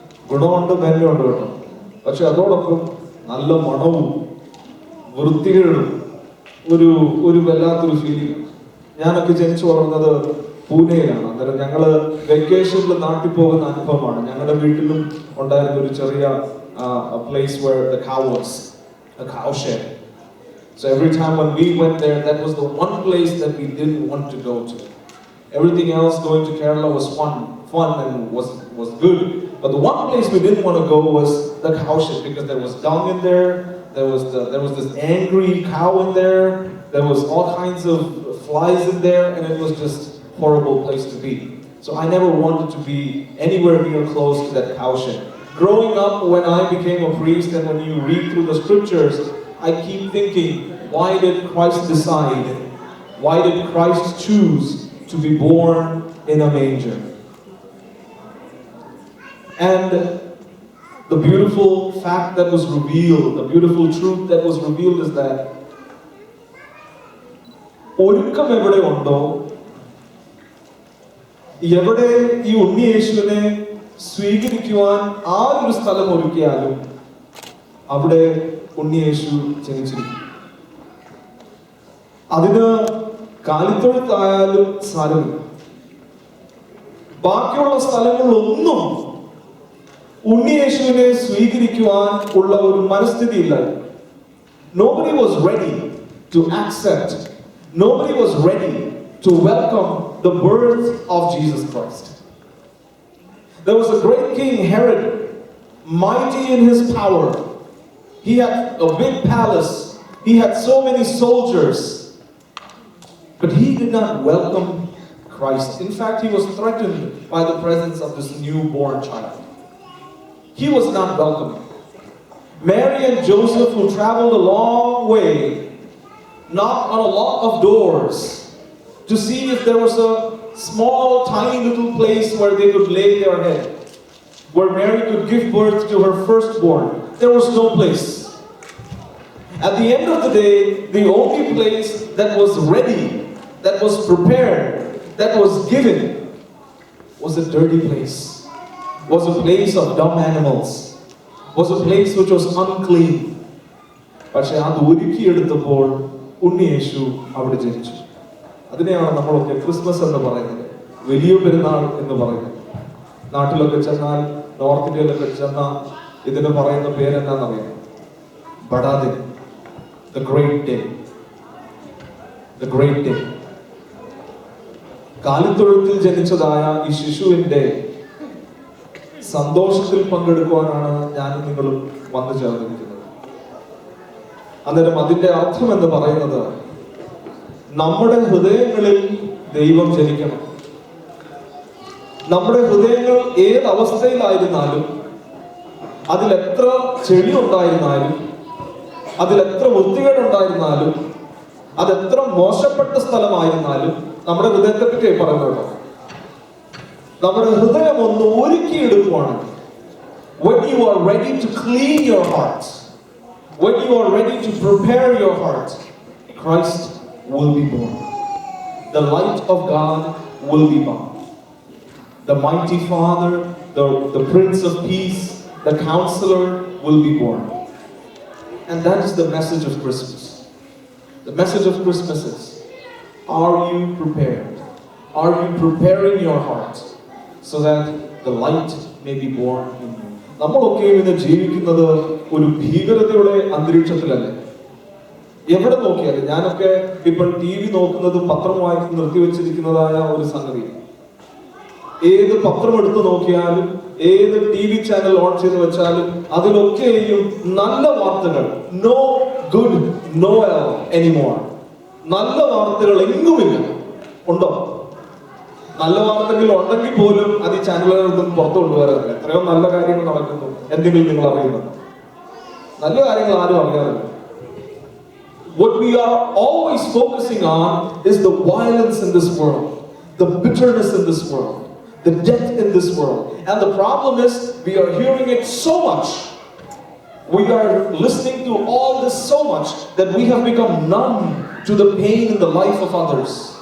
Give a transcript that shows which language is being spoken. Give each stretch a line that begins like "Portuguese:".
Malayalam: ഗുണമുണ്ട്, മേന്മയുണ്ട് കേട്ടോ. പക്ഷെ അതോടൊപ്പം നല്ല മണവും വൃത്തികേടും ഒരു വല്ലാത്തൊരു ഫീലിംഗ്. ഞാനൊക്കെ ജനിച്ചു വളർന്നത് പൂനെയിലാണ്. അന്നേരം ഞങ്ങള് വെക്കേഷനിൽ നാട്ടിൽ പോകുന്ന അനുഭവമാണ്. ഞങ്ങളുടെ വീട്ടിലും ഉണ്ടായിരുന്ന ഒരു ചെറിയ
English: place where the cow was, a cow shed. So every time when we went there, that was the one place that we didn't want to go to. Everything else going to Kerala was fun and was good. But the one place we didn't want to go was the cow shed, because there was dung in there. There was this angry cow in there. There was all kinds of flies in there, and it was just horrible place to be. So I never wanted to be anywhere near close to that cow shed. Growing up, when I became a priest, and when you read through the scriptures, I keep thinking, why did Christ decide? Why did Christ choose to be born in a manger? And the beautiful fact that was revealed, the beautiful truth that was revealed is that
Malayalam: ഒരുക്കം എവിടെ ഉണ്ടോ, എവിടെ ഈ ഉണ്ണി യേശുവിനെ സ്വീകരിക്കുവാൻ ആ ഒരു സ്ഥലം ഒരുക്കിയാലും അവിടെ ഉണ്ണി യേശു ജനിച്ചിരിക്കും. അതിന് കാലിത്തൊഴുത്തായാലും സാരമില്ല. ബാക്കിയുള്ള സ്ഥലങ്ങളിലൊന്നും ഉണ്ണി യേശുവിനെ സ്വീകരിക്കുവാൻ ഉള്ള ഒരു മനസ്ഥിതി ഇല്ലായിരുന്നു.
English: Nobody was ready to accept. Nobody was ready to welcome the birth of Jesus Christ. There was a great king, Herod, mighty in his power. He had a big palace. He had so many soldiers. But he did not welcome Christ. In fact, he was threatened by the presence of this newborn child. He was not welcome. Mary and Joseph, who traveled a long way, knocked on a lot of doors to see if there was a small, tiny little place where they could lay their head, where Mary could give birth to her firstborn. There was no place. At the end of the day, the only place that was ready, that was prepared, that was given, was a dirty place, was a place of dumb animals, was a place which was unclean.
Malayalam: പക്ഷെ അത് ഒരുക്കിയെടുത്തപ്പോൾ ഉണ്ണി യേശു അവിടെ ജനിച്ചു. അതിനെയാണ് നമ്മളൊക്കെ Christmas എന്ന് പറയുന്നത്, വലിയ പെരുന്നാൾ എന്ന് പറയുന്നത്. നാട്ടിലൊക്കെ ചെന്നാൽ, നോർത്ത് ഇന്ത്യയിലൊക്കെ ചെന്നാൽ ഇതിന് പറയുന്ന പേരെന്നാന്നറിയാം?
English: Bada Din, the great day, the great day.
Malayalam: കാലിത്തൊഴുത്തിൽ ജനിച്ചതായ ഈ ശിശുവിന്റെ സന്തോഷത്തിൽ പങ്കെടുക്കുവാനാണ് ഞാനും നിങ്ങളും വന്നു ചേർന്നിരിക്കുന്നത്. അന്നേരം അതിന്റെ അർത്ഥം എന്ന് പറയുന്നത്, നമ്മുടെ ഹൃദയങ്ങളിൽ ദൈവം ജനിക്കണം. നമ്മുടെ ഹൃദയങ്ങൾ ഏത് അവസ്ഥയിലായിരുന്നാലും, അതിലെത്ര ചെളി ഉണ്ടായിരുന്നാലും, അതിലെത്ര വൃത്തികേടുണ്ടായിരുന്നാലും, അതെത്ര മോശപ്പെട്ട സ്ഥലമായിരുന്നാലും, നമ്മുടെ ഹൃദയത്തെ പറ്റി പറയുന്നത്, നമ്മുടെ ഹൃദയം ഒന്ന് ഒരുക്കിയെടുക്കുവാണ്.
English: When you are ready to clean your heart, when you are ready to prepare your heart, Christ will be born. The light of God will be born. The mighty Father, the Prince of Peace, the Counselor will be born. And that is the message of Christmas. The message of Christmas is, are you prepared? Are you preparing your heart so that the light may be born in you?
Malayalam: നമ്മളൊക്കെ ഇന്ന് ജീവിക്കുന്നത് ഒരു ഭീകരതയുടെ അന്തരീക്ഷത്തിലല്ലേ? എവിടെ നോക്കിയാലും, ഞാനൊക്കെ ഇപ്പോൾ TV നോക്കുന്നതും പത്രം വായിക്കുന്നത് നിർത്തിവെച്ചിരിക്കുന്നതായ ഒരു സംഗതി. ഏത് പത്രം എടുത്തു നോക്കിയാലും, ഏത് TV ചാനൽ ഓൺ ചെയ്ത് വെച്ചാലും അതിലൊക്കെയും നല്ല വാർത്തകൾ.
English: No good novel anymore.
Malayalam: നല്ല വാർത്തകൾ എങ്ങുമില്ല. ഉണ്ടോ? നല്ല വാർത്തകൾ ഉണ്ടെങ്കിൽ പോലും അത് ഈ ചാനലുകളിൽ പുറത്തു കൊണ്ടുവരാറില്ല. എത്രയോ നല്ല കാര്യങ്ങൾ നടക്കുന്നു, എന്തെങ്കിലും നിങ്ങൾ അറിയുന്നുണ്ടോ? നല്ല കാര്യങ്ങൾ ആരും അറിയാറില്ല.
English: What we are always focusing on is the violence in this world, the bitterness in this world, the death in this world. And the problem is, we are hearing it so much, we are listening to all this so much, that we have become numb to the pain in the life of others.